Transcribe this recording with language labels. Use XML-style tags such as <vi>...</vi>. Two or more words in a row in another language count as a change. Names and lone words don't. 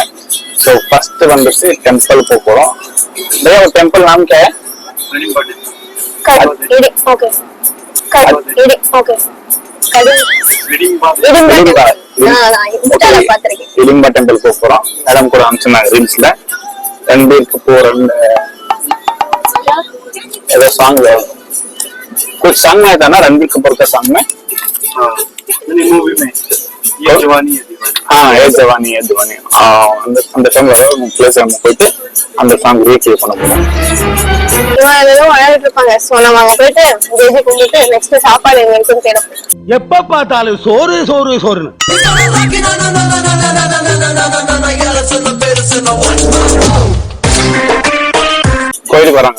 <en>so first</en> <ta>வந்துட்டு டெம்பிள் போக போறோம். ஒரு டெம்பிள்</ta> <hi>नाम क्या है?</hi> <ta>இடிம்பா டெம்பிள் போக போறோம். மேடம் கூட அனுப்பிச்சிருந்தாங்க ரீல்ஸ்ல.</ta> <hi>रणबीर कपूर ऐसा सॉन्ग है, कुछ सॉन्ग में था ना रणबीर कपूर का सॉन्ग में, मूवी में ये जवानी है दीवानी. हाँ ये जवानी है दीवानी.</hi> <ta>அந்த டைம்ல நம்ம பிளேஸ் நம்ம போயிட்டு அந்த</ta> <en>song recreate</en> <ta>பண்ண போறோம். இவங்க விளையாடிட்டு இருப்பாங்க. சோ நம்ம அங்க போயிட்டு ஜெஜி கும்பிட்டு நெக்ஸ்ட் சாப்பாடு எங்க இருக்குன்னு தேடும். எப்ப பார்த்தாலும் சோறு சோறு சோறுன்னு. கோயிலுக்கு வராங்க.</ta>